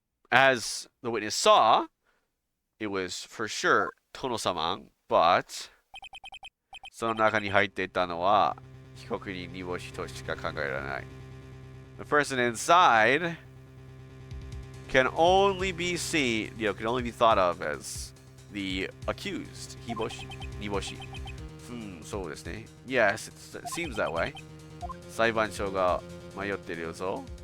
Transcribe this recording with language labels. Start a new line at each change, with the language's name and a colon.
English: As the witness saw, it was for sure Tono-saman, but
Japanese: その中に入っていたのは被告人煮干しとしか考えられない。
English: The person inside can only be seen, can only be thought of as the accused, Hiboshi, Niboshi.
Japanese: そうですね。
English: Yes, it seems that way.
Japanese: 裁判長が迷ってるよぞ。